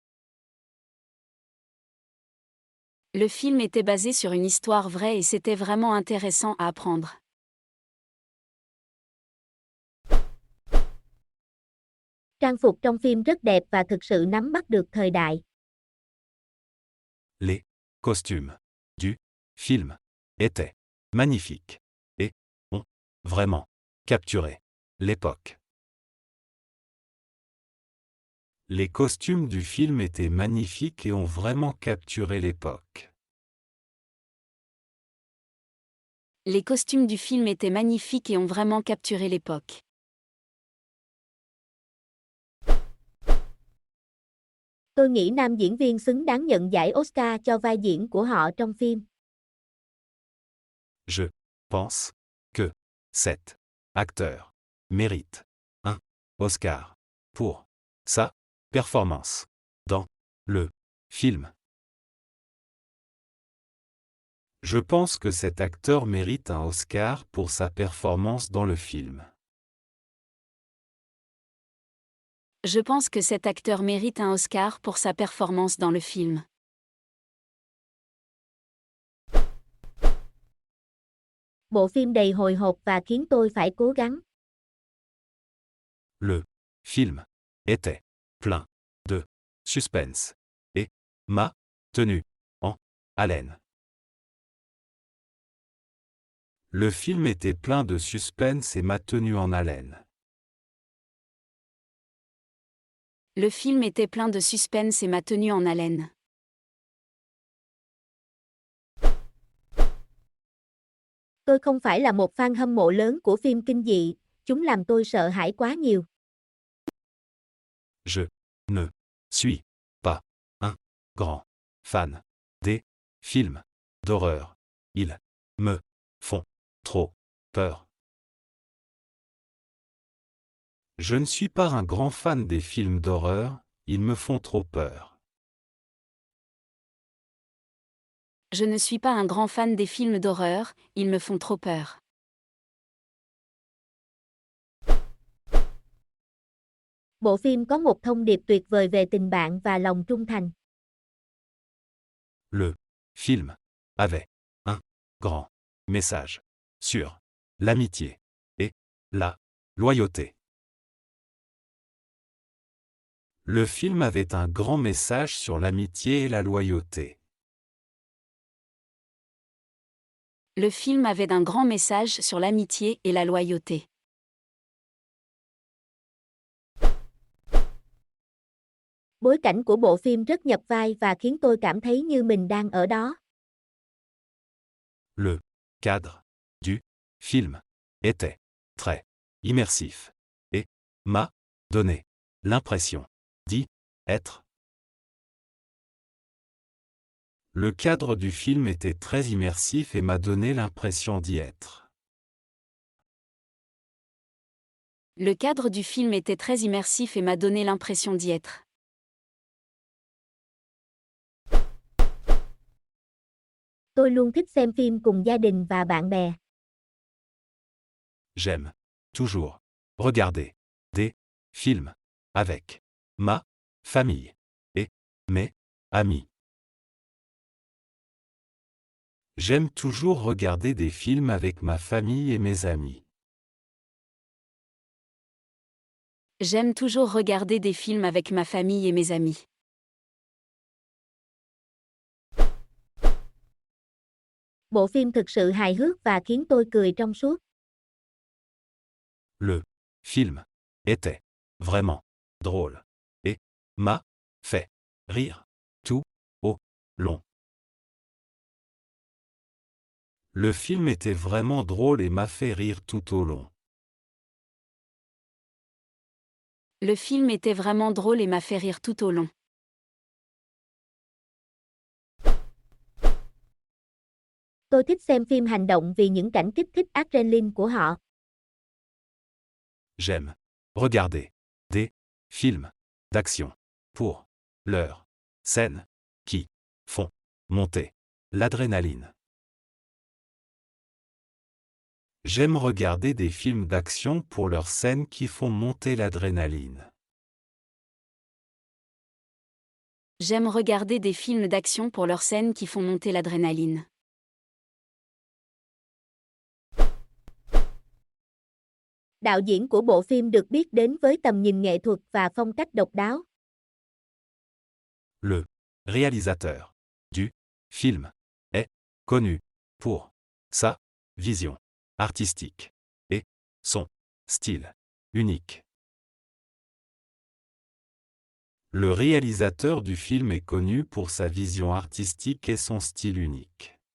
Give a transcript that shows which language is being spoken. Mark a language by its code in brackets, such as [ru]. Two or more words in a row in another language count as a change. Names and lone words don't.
[fr] Le film était basé sur une histoire vraie et c'était vraiment intéressant à apprendre. [vi] Trang phục trong phim rất đẹp và thực sự nắm bắt được thời đại. [fr] Les costumes du film étaient magnifiques et ont vraiment capturé l'époque. Les costumes du film étaient magnifiques et ont vraiment capturé l'époque. Les costumes du film étaient magnifiques et ont vraiment capturé l'époque. [vi] Tôi nghĩ nam diễn viên xứng đáng nhận giải Oscar cho vai diễn của họ trong phim. [fr] Je pense que cet acteur mérite un Oscar pour sa performance dans le film. Je pense que cet acteur mérite un Oscar pour sa performance dans le film. Je pense que cet acteur mérite un Oscar pour sa performance dans le film. [vi] Bộ phim đầy hồi hộp và khiến tôi phải cố gắng. [fr] Le film était plein de suspense et m'a tenu en haleine. Le film était plein de suspense et m'a tenu en haleine. Le film était plein de suspense et m'a tenu en haleine. [vi] Tôi không phải là một fan hâm mộ lớn của phim kinh dị, chúng làm tôi sợ hãi quá nhiều. [fr] Je ne suis pas un grand fan des films d'horreur. Ils me font trop peur. Je ne suis pas un grand fan des films d'horreur, ils me font trop peur. Je ne suis pas un grand fan des films d'horreur, ils me font trop peur. [vi] Bộ phim có một thông điệp tuyệt vời về tình bạn và lòng trung thành. [fr] Le film avait un grand message sur l'amitié et la loyauté. Le film avait un grand message sur l'amitié et la loyauté. Le film avait un grand message sur l'amitié et la loyauté. [vi] Bối cảnh của bộ phim rất nhập vai và khiến tôi cảm thấy như mình đang ở đó. [fr] Le cadre du film était très immersif et m'a donné l'impression d'y être. Le cadre du film était très immersif et m'a donné l'impression d'y être. Le cadre du film était très immersif et m'a donné l'impression d'y être. [vi] Tôi luôn thích xem phim cùng gia đình và bạn bè. [fr] J'aime toujours regarder des films avec ma famille et mes amis. J'aime toujours regarder des films avec ma famille et mes amis. J'aime toujours regarder des films avec ma famille et mes amis. [vi] Bộ phim thực sự hài hước và khiến tôi cười trong suốt. [fr] Le film était vraiment drôle et m'a fait rire tout au long. Le film était vraiment drôle et m'a fait rire tout au long. Le film était vraiment drôle et m'a fait rire tout au long. [vi] Tôi thích xem phim hành động vì những cảnh kích thích adrenaline của họ. [fr] J'aime regarder des films d'action pour leurs scènes qui font monter l'adrénaline. J'aime regarder des films d'action pour leurs scènes qui font monter l'adrénaline. J'aime regarder des films d'action pour leurs scènes qui font monter l'adrénaline. [vi] Đạo diễn của bộ phim được biết đến với tầm nhìn nghệ thuật và phong cách độc đáo. [fr] Le réalisateur du film est connu pour sa vision artistique et son style unique. Le réalisateur du film est connu pour sa vision artistique et son style unique.